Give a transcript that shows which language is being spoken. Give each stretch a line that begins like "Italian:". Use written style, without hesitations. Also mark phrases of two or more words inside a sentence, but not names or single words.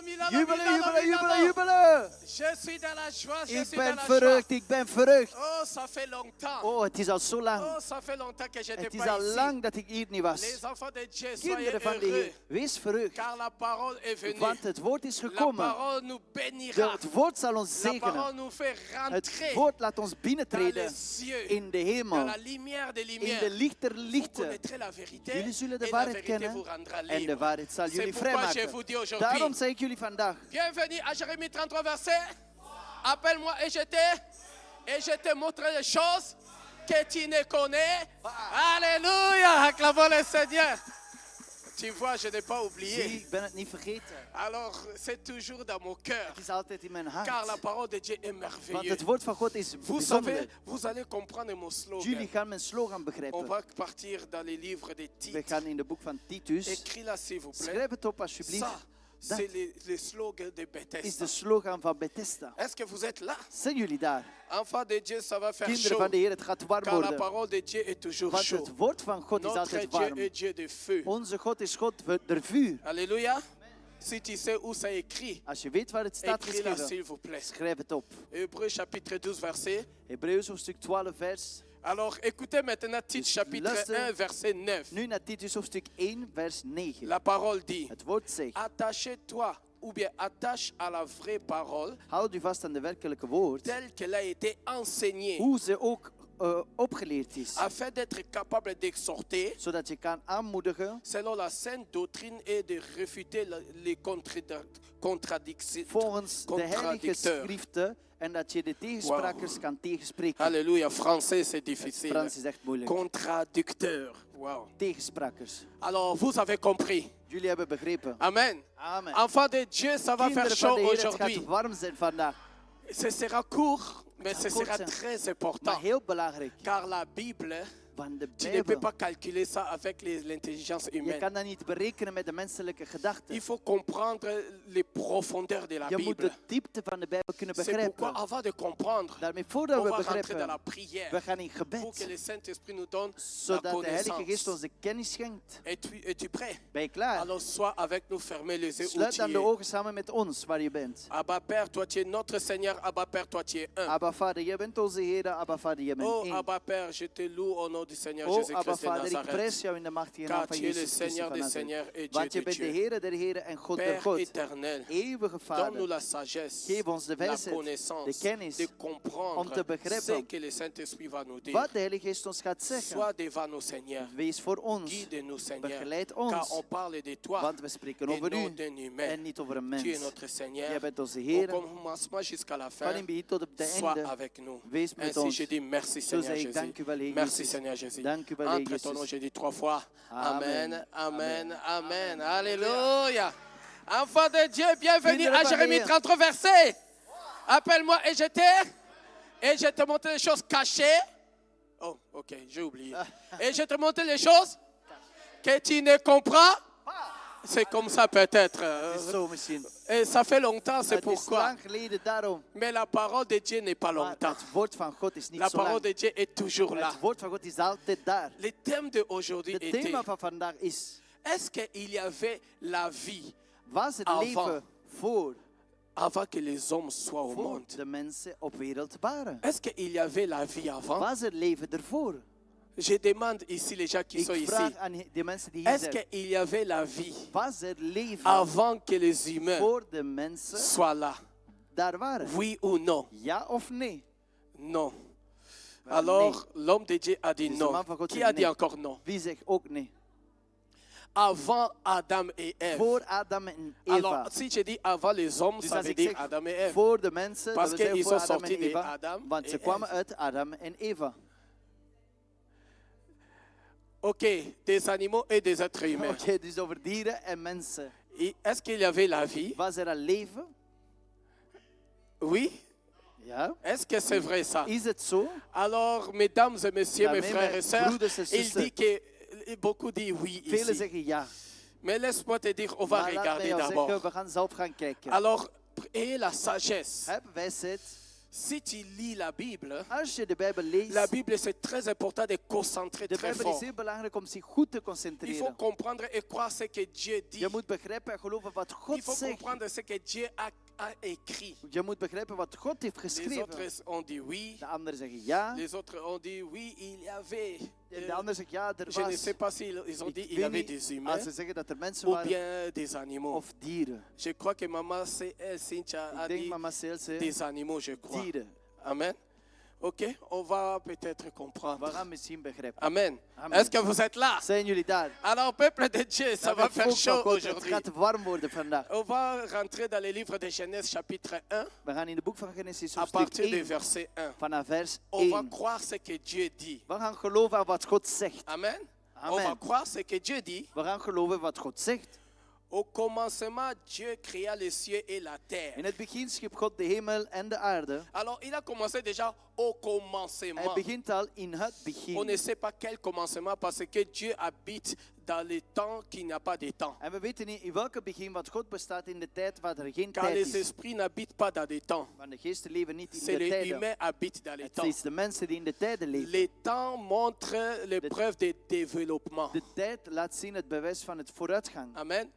Dutch: Jubelen, jubelen, jubelen, jubelen.
French: Je suis dans la joie, je
Dutch: Ik
French: suis dans
Dutch: ben
French: la
Dutch: verrukt,
French: joie.
Dutch: ik ben verrukt.
French: Oh, ça fait longtemps.
Dutch: Oh, het is al zo lang.
French: Oh, ça fait longtemps que je n'étais
Dutch: Het is
French: pas
Dutch: al
French: ici.
Dutch: lang dat ik hier niet was.
French: Les enfants de Dieu, soyez
Dutch: Kinderen van de
French: heureux,
Dutch: Heer, wees verrukt.
French: car la parole est venue.
Dutch: Want het woord is
French: La
Dutch: gekomen.
French: parole nous bénira.
Dutch: Het woord zal ons
French: La parole
Dutch: zegenen.
French: nous fait
Dutch: Het
French: rentrer
Dutch: woord laat ons
French: dans
Dutch: binnentreden
French: les cieux,
Dutch: in de
French: dans
Dutch: hemel.
French: la lumière des
Dutch: In
French: lumières.
Dutch: de licht der
French: Vous
Dutch: lichten.
French: connaîtrez la vérité
Dutch: Jullie zullen de
French: et la
Dutch: waarheid
French: vérité
Dutch: kennen
French: vous rendra
Dutch: en de
French: libre.
Dutch: waarheid zal
French: C'est
Dutch: jullie
French: pourquoi je
Dutch: vrijmaken.
French: vous dis
Dutch: Daarom
French: aujourd'hui,
Dutch: zeg ik jullie vandaag.
French: bienvenue à Jérémie 33 verset. Appelle-moi et je te montrerai les choses que tu ne connais. Alléluia, acclamons le Seigneur. Tu vois, je n'ai pas
Dutch: Zie,
French: oublié.
Dutch: ik ben het niet vergeten.
French: Alors, c'est toujours dans mon cœur,
Dutch: Het is altijd in mijn
French: car la
Dutch: hart.
French: parole de Dieu est
Dutch: Want
French: merveilleuse.
Dutch: het woord van God is
French: Vous savez,
Dutch: bijzonder.
French: vous allez comprendre mon
Dutch: Jullie
French: slogan.
Dutch: gaan mijn slogan
French: On
Dutch: begrijpen.
French: va partir dans les livres des
Dutch: We
French: titres.
Dutch: gaan in de boek van Titus.
French: Écris là, s'il vous plaît.
Dutch: Schrijf het op alsjeblieft.
French: Ça,
Dutch: Dat
French: c'est le slogan de
Dutch: is
French: Bethesda.
Dutch: de slogan van Bethesda.
French: Est-ce que vous êtes là?
Dutch: Zijn jullie daar?
French: Enfants de Dieu, ça va faire
Dutch: Kinderen
French: chaud.
Dutch: van de Heer, het gaat warm
French: Car la
Dutch: worden.
French: parole de Dieu est toujours
Dutch: Want
French: chaud.
Dutch: het woord van God is
French: Notre
Dutch: altijd
French: Dieu
Dutch: warm.
French: est Dieu de feu.
Dutch: Onze God is God der vuur.
French: Alléluia. Si tu sais où c'est écrit,
Dutch: Als je weet waar het staat
French: écris là,
Dutch: geschreven,
French: s'il vous plaît.
Dutch: schrijf het op.
French: Hébreux chapitre 12, verset.
Dutch: Hebreeën hoofdstuk 12 vers.
French: Alors, écoutez maintenant Tite
Dutch: Dus
French: chapitre
Dutch: luister
French: 1, verset 9.
Dutch: Nu naar Titus hoofdstuk 1 vers 9.
French: La parole dit,
Dutch: Het woord zegt,
French: attachez-toi ou bien attache à la vraie parole
Dutch: houd u vast aan de werkelijke woord,
French: telle qu'elle a été enseignée,
Dutch: hoe ze ook opgeleerd is.
French: afin d'être capable d'exhorter
Dutch: Zodat je kan aanmoedigen
French: selon la sainte doctrine et de réfuter les contradictions.
Dutch: volgens de heilige
French: Contradicteur.
Dutch: schriften en dat je de tegensprekers kan tegenspreken.
French: Alléluia, français c'est difficile.
Dutch: Frans is echt moeilijk.
French: Contradicteur. Wow.
Dutch: Tegensprekers.
French: Alors, vous avez compris.
Dutch: Jullie hebben begrepen.
French: Amen.
Dutch: Amen.
French: Enfants de Dieu, ça va faire
Dutch: Kinderen
French: chaud
Dutch: van de Heer, het
French: aujourd'hui.
Dutch: gaat warm zijn vandaag.
French: Ce sera court, mais ce
Dutch: gaat kort
French: sera
Dutch: zijn.
French: très important.
Dutch: Maar heel belangrijk.
French: Car la Bible,
Dutch: Want de
French: tu ne peux
Dutch: Bijbel,
French: pas calculer ça avec l'intelligence
Dutch: je
French: humaine.
Dutch: kan dat niet berekenen met de menselijke gedachten.
French: Il faut comprendre les profondeurs de la
Dutch: Je moet
French: Bible.
Dutch: de diepte van de Bijbel kunnen
French: C'est pourquoi,
Dutch: begrijpen.
French: avant de comprendre,
Dutch: Daarmee voordat
French: on
Dutch: we
French: va rentrer dans
Dutch: begrijpen,
French: la prière
Dutch: we gaan in
French: pour que
Dutch: gebed.
French: le Saint-Esprit nous donne la
Dutch: Zodat de Heilige Geest
French: connaissance.
Dutch: ons de kennis schenkt.
French: Es-tu prêt?
Dutch: Ben je klaar?
French: Alors sois avec nous, fermez les yeux où
Dutch: Sluit
French: tu
Dutch: dan de
French: es.
Dutch: ogen samen met ons waar je bent.
French: Abba Père, toi tu es notre Seigneur. Abba Père, toi tu es un.
Dutch: Abba Vader, jij bent onze Heer. Abba Vader, jij bent Oh één.
French: Abba Père, je te loue au nom du Seigneur
Dutch: Oh Abba
French: Jésus-Christ de
Dutch: Vader, ik
French: Nazareth.
Dutch: prijs jou in de machtige naam
French: Car
Dutch: van
French: tu es le
Dutch: Jezus Christus
French: Seigneur
Dutch: van
French: des
Dutch: Nazareth.
French: Seigneurs et Dieu
Dutch: Want je
French: de
Dutch: bent de
French: Dieu.
Dutch: Heere der Heren en God der
French: Père
Dutch: God.
French: éternel,
Dutch: Eeuwige
French: donne-nous
Dutch: Vader,
French: la sagesse,
Dutch: geef ons de
French: la
Dutch: wijsheid,
French: connaissance,
Dutch: de kennis,
French: de comprendre
Dutch: om te begrijpen
French: ce que le Saint-Esprit va nous dire.
Dutch: wat de Heilige Geest ons gaat zeggen.
French: Sois devant nous, Seigneur.
Dutch: Wees voor ons,
French: Guide-nous, Seigneur.
Dutch: begeleid
French: Car
Dutch: ons,
French: on parle de toi
Dutch: want we spreken
French: et
Dutch: over
French: non
Dutch: u
French: d'un humain.
Dutch: en niet over een
French: Tu es
Dutch: mens.
French: notre Seigneur.
Dutch: Jij bent onze
French: Au
Dutch: Heer,
French: commencement jusqu'à la
Dutch: van in
French: fin,
Dutch: begin tot op de
French: sois
Dutch: einde.
French: avec nous.
Dutch: Wees met
French: Ainsi,
Dutch: ons.
French: je dis merci,
Dutch: Zo
French: Seigneur
Dutch: zeg ik
French: Jésus.
Dutch: dank u wel, Heer
French: Merci,
Dutch: Jezus.
French: Seigneur Jésus.
Dutch: Dank u wel, Heer
French: Entre ton nom,
Dutch: Jezus.
French: je dis 3 fois. Amen,
Dutch: Amen.
French: amen, amen. Alléluia. Enfant de Dieu, bienvenue
Dutch: Kinderen
French: à
Dutch: van
French: Jérémie
Dutch: Heer.
French: 33 verset. Appelle-moi et je te montre les choses cachées. Oh, ok, j'ai oublié. Et je te montre les choses que tu ne comprends. C'est comme ça peut-être.
Dutch: Het is zo misschien.
French: Et ça fait longtemps, c'est
Dutch: Het is
French: pourquoi.
Dutch: lang geleden daarom.
French: Mais la parole de Dieu n'est pas
Dutch: Maar
French: longtemps.
Dutch: het woord van God is niet
French: La
Dutch: zo
French: parole
Dutch: lang.
French: de Dieu est toujours là.
Dutch: Het woord van God is altijd daar.
French: Le thème d'aujourd'hui
Dutch: Het
French: était,
Dutch: thema van vandaag is,
French: est-ce qu'il y avait la vie
Dutch: was het
French: Avant.
Dutch: leven voor avant que les hommes soient au monde? de mensen op wereld waren?
French: Est-ce qu'il y avait la vie avant?
Dutch: Was het leven ervoor?
French: Je demande ici les gens qui sont
Dutch: Ik
French: ici.
Dutch: vraag aan de mensen die hier
French: Est-ce
Dutch: zijn.
French: qu'il y avait la vie
Dutch: Was er leven
French: avant que les humains
Dutch: voor de mensen
French: soient là?
Dutch: daar waren?
French: Oui ou non?
Dutch: Ja of nee?
French: Non.
Dutch: Wel,
French: Alors, l'homme de Dieu a dit
Dutch: Dus de
French: non.
Dutch: man van God
French: Qui
Dutch: zegt
French: a dit
Dutch: nee.
French: encore non?
Dutch: Wie zegt ook nee?
French: Avant Adam et Ève.
Dutch: Voor Adam en
French: Alors,
Dutch: Eva.
French: si je dis avant les hommes,
Dutch: Dus
French: ça
Dutch: als
French: veut
Dutch: ik
French: dire
Dutch: zeg
French: Adam et Ève.
Dutch: voor de mensen,
French: Parce
Dutch: dat wil
French: qu'ils
Dutch: zeggen
French: sont
Dutch: voor Adam en
French: sortis de
Dutch: Eva.
French: Adam
Dutch: Want ze
French: et
Dutch: kwamen
French: Ève.
Dutch: uit Adam en Eva.
French: Ok, des animaux et des êtres humains.
Dutch: Oké, dus over dieren en mensen.
French: Est-ce qu'il y avait la vie?
Dutch: Was er al leven?
French: Oui.
Dutch: Ja.
French: Est-ce que c'est vrai ça?
Dutch: Is het zo?
French: Alors, mesdames et messieurs, mes
Dutch: Daarmee,
French: frères et
Dutch: mijn
French: sœurs,
Dutch: broeders en
French: il
Dutch: zussen.
French: dit que beaucoup disent oui
Dutch: Velen
French: ici.
Dutch: zeggen ja.
French: Mais laisse-moi te dire, on va
Dutch: Maar laat mij
French: regarder
Dutch: jou zeggen,
French: d'abord.
Dutch: we gaan zelf gaan kijken.
French: Alors, ayez la sagesse
Dutch: Heb wijsheid
French: Si tu lis la Bible,
Dutch: Als je de Bijbel leest,
French: la Bible c'est très important de concentrer
Dutch: de
French: très
Dutch: Bijbel
French: fort.
Dutch: is heel belangrijk om zich goed te
French: Il faut
Dutch: concentreren.
French: comprendre et croire ce que Dieu dit.
Dutch: Je moet begrijpen en geloven wat
French: Il
Dutch: God
French: faut
Dutch: zegt.
French: comprendre ce que Dieu a écrit.
Dutch: Je moet begrijpen wat God heeft
French: Les
Dutch: geschreven.
French: autres ont dit oui.
Dutch: De anderen zeggen ja.
French: Les autres ont dit oui, il y avait.
Dutch: En de anderen zeggen ja, er
French: Je ne
Dutch: was.
French: sais pas s'ils ils ont dit
Dutch: Ik
French: il y
Dutch: weet
French: avait
Dutch: niet
French: des
Dutch: als
French: humains
Dutch: ze zeggen dat er mensen
French: ou
Dutch: waren
French: bien des animaux.
Dutch: of dieren.
French: Je crois que maman Cynthia a
Dutch: Ik denk
French: dit
Dutch: mama Seelse,
French: des animaux, je crois.
Dutch: dieren.
French: Amen. Ok, on va peut-être comprendre.
Dutch: We gaan misschien begrijpen.
French: Amen.
Dutch: Amen.
French: Est-ce que vous êtes là?
Dutch: Zijn jullie daar?
French: Alors, peuple de Dieu, ça
Dutch: Nou,
French: va
Dutch: het
French: faire
Dutch: volk van
French: chaud
Dutch: God, het
French: aujourd'hui.
Dutch: gaat warm worden vandaag.
French: On va rentrer dans le livre de Genèse chapitre 1
Dutch: We gaan in het boek van Genesis
French: à
Dutch: hoofdstuk
French: partir du
Dutch: 1
French: verset 1.
Dutch: vanaf vers
French: On va
Dutch: 1.
French: croire ce que Dieu dit.
Dutch: We gaan geloven aan wat God zegt.
French: Amen.
Dutch: Amen.
French: On va croire ce que Dieu dit.
Dutch: We gaan geloven wat God zegt.
French: Au commencement, Dieu créa les cieux et la terre.
Dutch: In het begin schiep God de hemel en de aarde.
French: Alors, il a commencé déjà au
Dutch: Hij
French: commencement.
Dutch: begint al in het
French: On
Dutch: begin.
French: ne sait pas quel commencement parce que Dieu habite dans le temps qui n'a pas de temps.
Dutch: En we weten niet in welke begin, want God bestaat in de tijd waar er geen
French: Car
Dutch: tijd
French: les
Dutch: is.
French: esprits n'habitent pas dans des temps.
Dutch: Want de geesten leven niet in
French: C'est
Dutch: de
French: les
Dutch: tijden.
French: humains habitent dans les
Dutch: Het
French: temps.
Dutch: is de mensen die in de tijden leven.
French: Les temps montrent les preuves de développement.
Dutch: De tijd laat zien het bewijs van het vooruitgang.
French: Amen.